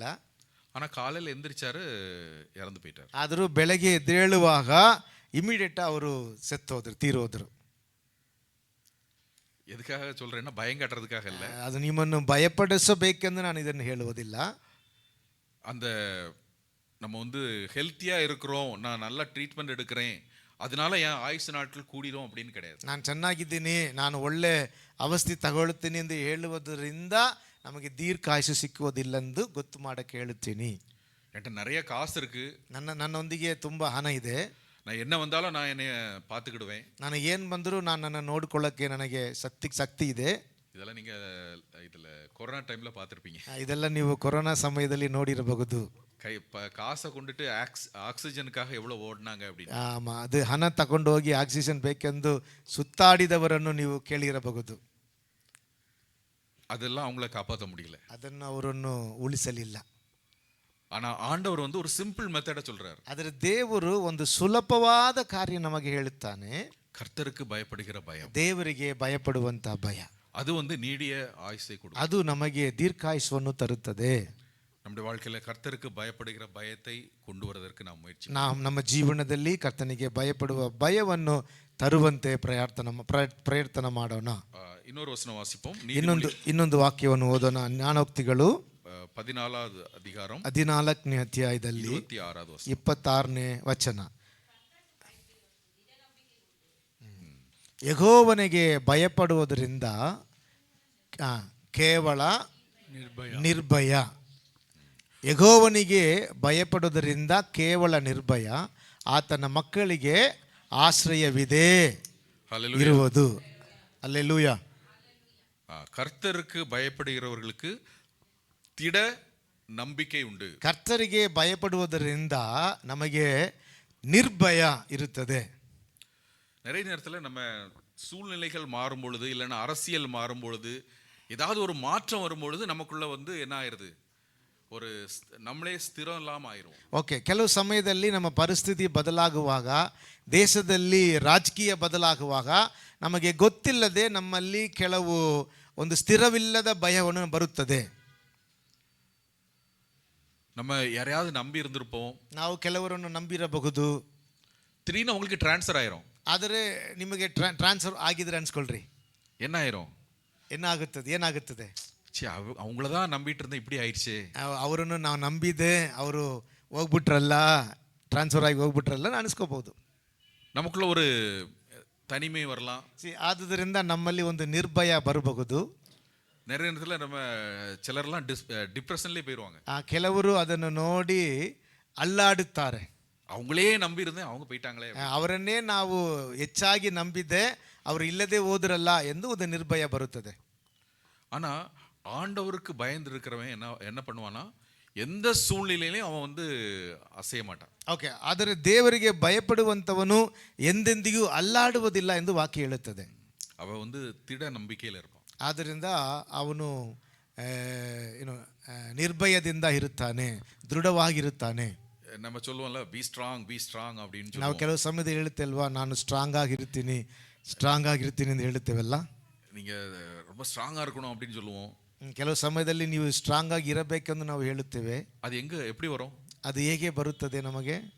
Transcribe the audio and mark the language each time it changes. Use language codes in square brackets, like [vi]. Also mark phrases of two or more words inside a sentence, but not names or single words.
[ta] ஆனால் காலையில் எந்திரிச்சாரு, இறந்து போயிட்டார். [kn] ಆದರೂ ಬೆಳಗ್ಗೆ ಎದ್ದೇಳುವಾಗ ಇಮಿಡಿಯೇಟ್ ಅವರು ತೀರೋದ್ರು. [ta] எதுக்காக சொல்றேன்னா பயம் காட்டுறதுக்காக இல்லை. [kn] ಅದು ನಿಮ್ಮನ್ನು ಭಯಪಡಿಸಬೇಕೆಂದು ನಾನು ಇದನ್ನು ಹೇಳುವುದಿಲ್ಲ. [ta] அந்த நம்ம வந்து ஹெல்த்தியாக இருக்கிறோம், நான் நல்லா ட்ரீட்மெண்ட் எடுக்கிறேன், அதனால என் ஆயுசு நாட்கள் கூடிரும் அப்படின்னு கிடையாது. [kn] ನಾನು ಚೆನ್ನಾಗಿದ್ದೀನಿ, ನಾನು ಒಳ್ಳೆ ಔಷಧಿ ತಗೊಳ್ತೀನಿ ಎಂದು ಹೇಳುವುದರಿಂದ ನಮಗೆ ದೀರ್ಘಾಯುಷು ಸಿಕ್ಕುವುದಿಲ್ಲೆಂದು ಗೊತ್ತು ಮಾಡಕ್ಕೆ ಹೇಳುತ್ತೀನಿ. [ta] என்கிட்ட நிறைய காசு இருக்கு, [kn] ನನ್ನೊಂದಿಗೆ ತುಂಬ ಹಣ ಇದೆ, [ta] நான் என்ன வந்தாலும் நான் என்னைய பார்த்துக்கிடுவேன், [kn] ನನಗೆ ಏನು ಬಂದರೂ ನಾನು ನನ್ನ ನೋಡ್ಕೊಳ್ಳೋಕ್ಕೆ ನನಗೆ ಶಕ್ತಿ ಇದೆ. [ta] இதெல்லாம் நீங்கள் இதில் கொரோனா டைமில் பார்த்துருப்பீங்க. [kn] ಇದೆಲ್ಲ ನೀವು ಕೊರೋನಾ ಸಮಯದಲ್ಲಿ ನೋಡಿರಬಹುದು. [ta] காசை கொண்டுட்டு ஆக்சிஜனுக்காக எவ்வளோ ஓடினாங்க அப்படின்னு. [kn] ಅದು ಹಣ ತಗೊಂಡು ಹೋಗಿ ಆಕ್ಸಿಜನ್ ಬೇಕೆಂದು ಸುತ್ತಾಡಿದವರನ್ನು ನೀವು ಕೇಳಿರಬಹುದು. [ta] அதெல்லாம் அவங்கள காப்பாற்ற முடியல, [kn] ಅದನ್ನು ಅವರನ್ನು ಉಳಿಸಲಿಲ್ಲ. [ta] ஆனால் ஆண்டவர் வந்து ஒரு [en] simple method [ta] சொல்றாரு. [kn] ಆದರೆ ದೇವರು ಒಂದು ಸುಲಭವಾದ ಕಾರ್ಯ ನಮಗೆ ಹೇಳುತ್ತಾನೆ. [ta] கர்த்தருக்கு பயப்படுகிற பயம், [kn] ದೇವರಿಗೆ ಭಯಪಡುವಂತ ಭಯ, [ta] அது வந்து நீடிய ஆயுசை கொடுக்கும். [kn] ಅದು ನಮಗೆ ದೀರ್ಘಾಯುಷ್ಯವನ್ನು ತರುತ್ತದೆ. [ta] நம்முடைய வாழ்க்கையில் கர்த்தருக்கு பயப்படுகிற பயத்தை கொண்டு வரதற்கு நாம் முயற்சி. [kn] ನಮ್ಮ ಜೀವನದಲ್ಲಿ ಕರ್ತನಿಗೆ ಭಯಪಡುವ ಭಯವನ್ನು ತರುವಂತೆ ಪ್ರಯತ್ನ ಮಾಡೋಣ. [ta] இன்னொரு வசனம் வாசிப்போம். [kn] ಇನ್ನೊಂದು ವಾಕ್ಯವನ್ನು ಓದೋಣ. ಜ್ಞಾನೋಕ್ತಿಗಳು [ta] 14வது அதிகாரம் [kn] 14ನೇ ಅಧ್ಯಾಯದಲ್ಲಿ [ta] 26வது வசனம். [kn] 26ನೇ ವಚನ. ಯೆಹೋವನಿಗೆ ಭಯಪಡುವುದರಿಂದ ಕೇವಲ ನಿರ್ಭಯ. ಯೆಹೋವನಿಗೆ ಭಯಪಡುವುದರಿಂದ ಕೇವಲ ನಿರ್ಭಯ, ಆತನ ಮಕ್ಕಳಿಗೆ ಆಶ್ರಯವಿದೆ ಇರುವುದು. [ta] அல்லேலூயா. கர்த்தருக்கு பயப்படுகிறவர்களுக்கு திட நம்பிக்கை உண்டு. [kn] ಕರ್ತರಿಗೆ ಭಯಪಡುವುದರಿಂದ ನಮಗೆ ನಿರ್ಭಯ ಇರುತ್ತದೆ. [ta] நிறைய நேரத்தில் நம்ம சூழ்நிலைகள் மாறும் பொழுது, இல்லைன்னா அரசியல் மாறும் பொழுது, ஏதாவது ஒரு மாற்றம் வரும் பொழுது நமக்குள்ள வந்து என்ன ஆயிடுது, ஒரு நம்மளே ಸ್ಥಿரம் இல்லாமல் ஆயிரும். [kn] ಓಕೆ, ಕೆಲವು ಸಮಯದಲ್ಲಿ ನಮ್ಮ ಪರಿಸ್ಥಿತಿ ಬದಲಾಗುವಾಗ, ದೇಶದಲ್ಲಿ ರಾಜಕೀಯ ಬದಲಾಗುವಾಗ ನಮಗೆ ಗೊತ್ತಿಲ್ಲದೆ ನಮ್ಮಲ್ಲಿ ಕೆಲವು ಒಂದು ಸ್ಥಿರವಿಲ್ಲದ ಭಯವನ್ನು ಬರುತ್ತದೆ. [ta] நம்ம யாரையாவது நம்பி இருந்திருப்போம், [kn] ನಾವು ಕೆಲವರನ್ನು ನಂಬಿರಬಹುದು, [ta] திடீர்னு உங்களுக்கு ಟ್ರಾನ್ಸ್ಫರ್ ஆயிரும். [kn] ಆದರೆ ನಿಮಗೆ ಟ್ರಾನ್ಸ್ಫರ್ ಆಗಿದ್ರೆ ಅನ್ಸ್ಕೊಳ್ರಿ, [ta] என்ன ஆயிரும், [kn] ಏನಾಗುತ್ತದೆ? [ta] அவங்கள தான் நம்பிட்டு இருந்தேன், இப்படி ஆயிடுச்சு. [kn] ಅವರನ್ನು ನಾವು ನಂಬಿದೆ, ಅವರು ಹೋಗ್ಬಿಟ್ರಲ್ಲ, ಟ್ರಾನ್ಸ್ಫರ್ ಆಗಿ ಹೋಗ್ಬಿಟ್ರಲ್ಲ ಅನಿಸ್ಕೋಬಹುದು. [ta] நமக்குள்ள ஒரு தனிமை வரலாம். [kn] ಆದುದರಿಂದ ನಮ್ಮಲ್ಲಿ ಒಂದು ನಿರ್ಭಯ ಬರಬಹುದು. [ta] நிறைய நேரத்தில் நம்ம சிலர்லாம் டிப்ரெஷன்லேயே போயிடுவாங்க. [kn] ಕೆಲವರು ಅದನ್ನು ನೋಡಿ ಅಲ್ಲಾಡುತ್ತಾರೆ. [ta] அவங்களே நம்பி இருந்தேன், அவங்க போயிட்டாங்களே. [kn] ಅವರನ್ನೇ ನಾವು ಹೆಚ್ಚಾಗಿ ನಂಬಿದ್ದೆ, ಅವರು ಇಲ್ಲದೆ ಹೋದ್ರಲ್ಲ ಎಂದು ಒಂದು ನಿರ್ಭಯ ಬರುತ್ತದೆ. [ta] ஆனா ஆண்டவருக்கு பயந்து இருக்கிறவன் என்ன பண்ணுவானா, எந்த சூழ்நிலையிலையும் அவன் வந்து அசைய மாட்டான். [kn] ಓಕೆ, ಆದರೆ ದೇವರಿಗೆ ಭಯಪಡುವಂಥವನು ಎಂದೆಂದಿಗೂ ಅಲ್ಲಾಡುವುದಿಲ್ಲ ಎಂದು ವಾಕ್ಯ ಹೇಳುತ್ತದೆ. [ta] அவன் வந்து திட நம்பிக்கையில் இருப்பான். [kn] ಆದ್ದರಿಂದ ಅವನು ಏನು ನಿರ್ಭಯದಿಂದ ಇರುತ್ತಾನೆ, ದೃಢವಾಗಿರುತ್ತಾನೆ. [ta] நம்ம சொல்லுவோம்ல, [en] be strong அப்படின்னு [kn] ನಾವು [ta] சொல்லுவோம். [kn] ಕೆಲವು ಸಮಯದಲ್ಲಿ ಹೇಳ್ತೇಲ್ವಾ, ನಾನು ಸ್ಟ್ರಾಂಗ್ ಆಗಿರ್ತೀನಿ ಎಂದು ಹೇಳ್ತೇವಲ್ಲ. [ta] நீங்க ரொம்ப ஸ்ட்ராங்கா இருக்கணும் அப்படின்னு சொல்லுவோம். [kn] ಕೆಲವು ಸಮಯದಲ್ಲಿ ನೀವು ಸ್ಟ್ರಾಂಗ್ ಆಗಿ ಇರಬೇಕೆಂದು ನಾವು ಹೇಳುತ್ತೇವೆ. [ta] அது எங்க எப்படி வரும்? [kn] ಅದು ಹೇಗೆ ಬರುತ್ತದೆ ನಮಗೆ?